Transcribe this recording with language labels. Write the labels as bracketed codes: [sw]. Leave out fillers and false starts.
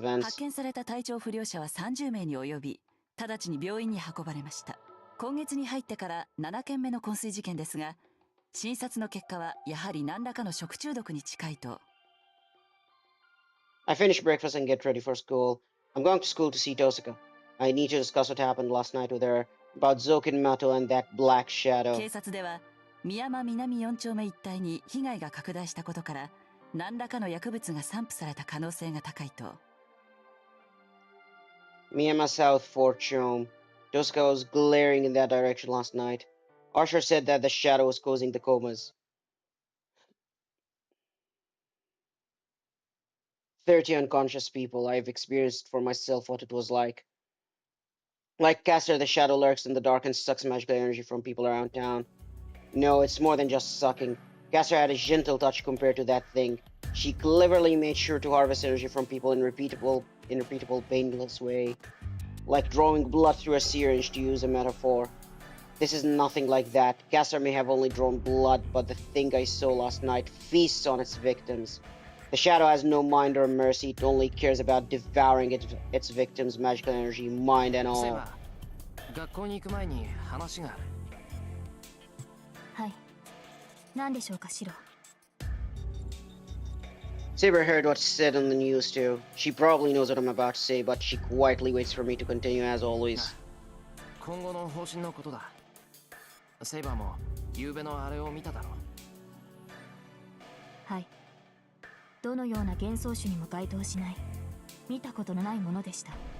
[ja] 発 [en] events. [ja] 見された体調不良者は30名に及び、直ちに病院に運ばれました。今月に入ってから7件目の昏睡事件ですが、診察の結果はやはり何らかの食中毒に近いと。 [en] I finish breakfast and get ready for school. I'm going to school to see Tosaka. I need to discuss what happened last night with her about Zokin Mato and that black shadow. [ja] 警察では宮山南4丁目一帯に被害が拡大したことから、何らかの薬物が散布された可能性が高いと。 [en] Miyama South 4 Chome. Tosaka was glaring in that direction last night. Archer said that the shadow was causing the comas. 30 unconscious people. I've experienced for myself what it was like. Like Caster, the shadow lurks in the dark and sucks magical energy from people around town. No, it's more than just sucking. Caster had a gentle touch compared to that thing. She cleverly made sure to harvest energy from people in repeatable, painless way. Like drawing blood through a syringe, to use a metaphor. This is nothing like that. Caster may have only drawn blood, but the thing I saw last night feasts on its victims. The shadow has no mind or mercy. It only cares about devouring its victims' magical energy, mind and [ja] ー。 セイ [en] all. [ja] バー、学校に行く前に話がある。はい。何でしょうか、シロ。 [en] Saber heard what's said on the news too. She probably knows what I'm about to say, but she quietly waits for me to continue as always. [ja] 今後の方針のことだ。セイバーも昨べのあれを見ただろう。はい。どのような幻想種にも該当しない、見たことのないものでした。